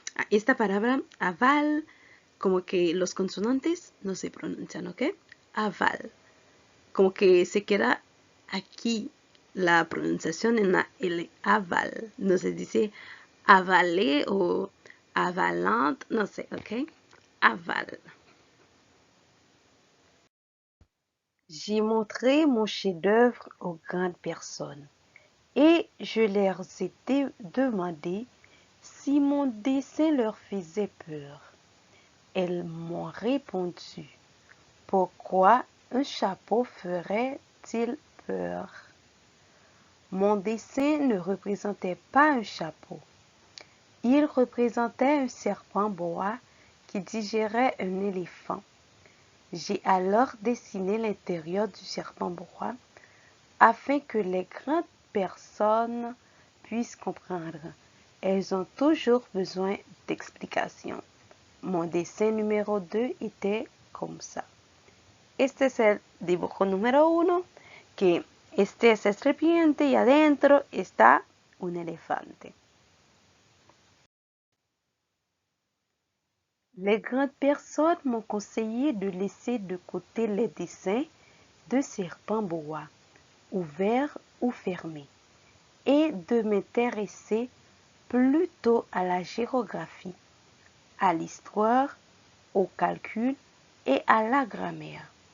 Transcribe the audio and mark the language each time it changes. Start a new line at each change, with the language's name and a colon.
Spanish: Esta palabra aval, como que los consonantes no se pronuncian, ¿ok? Aval. Como que se queda aquí la pronunciación en la L, aval. No se dice avalé o avalant, no sé, ¿ok? Aval.
French: J'ai montré mon chef-d'œuvre aux grandes personnes et je leur ai demandé si mon dessin leur faisait peur. Elles m'ont répondu, pourquoi un chapeau ferait-il peur? Mon dessin ne représentait pas un chapeau. Il représentait un serpent boa qui digérait un éléphant. J'ai alors dessiné l'intérieur du serpent boa afin que les grandes personnes puissent comprendre. Elles ont toujours besoin d'explications. Mon dessin numéro 2 était comme ça.
Spanish: Este es el dibujo número 1, que este es el serpiente y adentro está un elefante.
French: Les grandes personnes m'ont conseillé de laisser de côté les dessins de serpents boa, ouverts ou fermés, et de m'intéresser plutôt à la géographie, à l'histoire, au calcul et à la grammaire.